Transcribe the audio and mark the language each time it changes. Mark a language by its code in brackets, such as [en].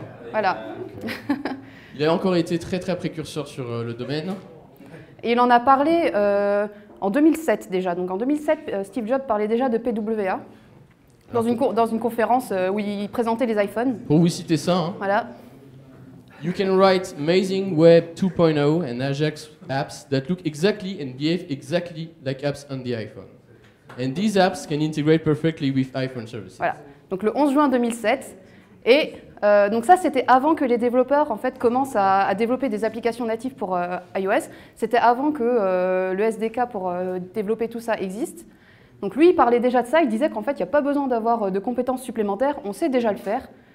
[fr] Voilà. Il a encore été très très précurseur sur le domaine. Et il en a parlé en 2007 déjà. Donc en 2007, Steve Jobs parlait déjà de PWA dans une conférence où il présentait les iPhones. Pour vous citer ça, hein. Voilà. [en] You can write amazing Web 2.0 and Ajax apps that look exactly and behave exactly like apps on the iPhone. And these apps can integrate perfectly with iPhone services. [fr] Voilà. Donc le 11 juin 2007. Et donc ça, c'était avant que les développeurs en fait, commencent à développer des applications natives pour iOS. C'était avant que le SDK pour développer tout ça existe. Donc lui, il parlait déjà de ça. Il disait qu'en fait, il n'y a pas besoin d'avoir de compétences supplémentaires. On sait déjà le faire.